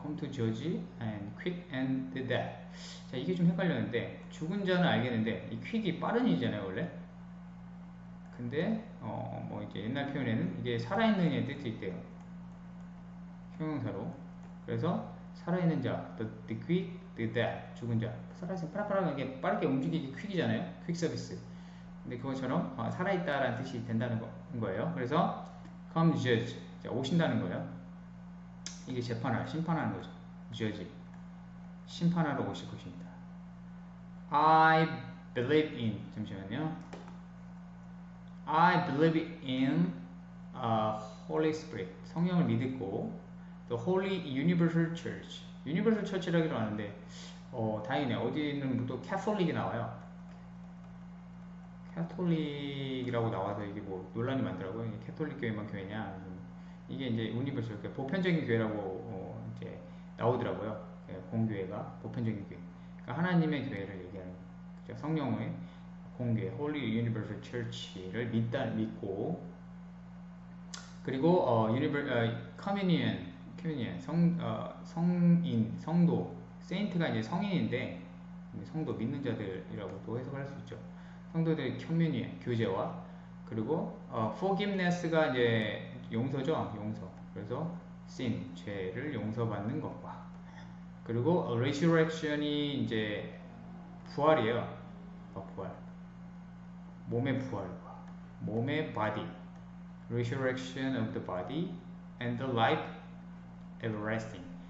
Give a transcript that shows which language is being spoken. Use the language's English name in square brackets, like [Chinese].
[English] Come to judge and quick and the dead. [Korean] 자 이게 좀 헷갈렸는데 죽은 자는 알겠는데 이 quick이 빠른 이잖아요 원래. 근데 뭐 이제 옛날 표현에는 이게 살아있는의 뜻이 있대요. 형용사로. 그래서 살아있는 자, [English] the quick, the dead, [Korean] 죽은 자. 살아있으면 빠르게 빠르게 움직이기 quick이잖아요. [English] quick service. [Korean] 근데 그것처럼 살아있다라는 뜻이 된다는 거예요. 그래서 come judge, 자, 오신다는 거예요. 이게 심판하는 거죠. judge, 심판하러 오실 것입니다. [English] I believe in, [Korean] 잠시만요. [English] I believe in Holy Spirit. [Korean] 성령을 믿고 [English] the Holy Universal Church. [Korean] Universal Church라기도 하는데 다행이네. 어디는 또 Catholic이 나와요. 캐톨릭이라고 나와서 이게 뭐 논란이 많더라고요. 이게 캐톨릭 교회만 교회냐? 이게 이제 유니버설 보편적인 교회라고 이제 나오더라고요. 공교회가 보편적인 교회. 그러니까 하나님의 교회를 얘기하는 거죠. 성령의 공교회, [English] Holy Universal Church [Korean] 를 믿고 그리고 Communion 커뮤니언, 성인, 성도, 세인트가 이제 성인인데 성도 믿는 자들이라고도 해석할 수 있죠. 성도들의 커뮤니언, 교제와 그리고 forgiveness가 이제 용서죠, 용서. 그래서 sin, 죄를 용서받는 것과 그리고 resurrection이 이제 부활이에요. 부활, 몸의 부활과 몸의 [English] body, resurrection of the body and the life everlasting.